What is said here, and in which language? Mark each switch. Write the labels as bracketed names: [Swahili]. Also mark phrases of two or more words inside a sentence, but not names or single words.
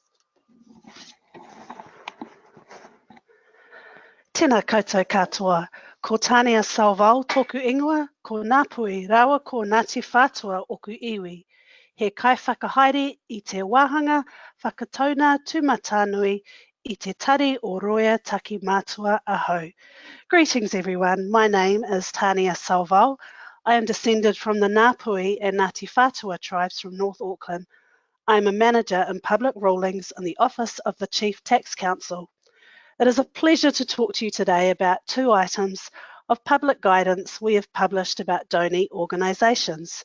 [Māori] Tēnā koutou katoa. Ko Tānea Salvau tōku ingoa, ko Ngāpui rawa ko Ngāti Whātua oku iwi. He kaiwhakahaere I te wāhanga whakatauna tūmatanui I te tari o roia taki mātua ahau. [English] Greetings everyone, my name is Tānea Salvau. I am descended from the Ngāpui and Ngāti Whātua tribes from North Auckland. I am a manager in public rulings in the Office of the Chief Tax Counsel. It is a pleasure to talk to you today about 2 items of public guidance we have published about donee organisations.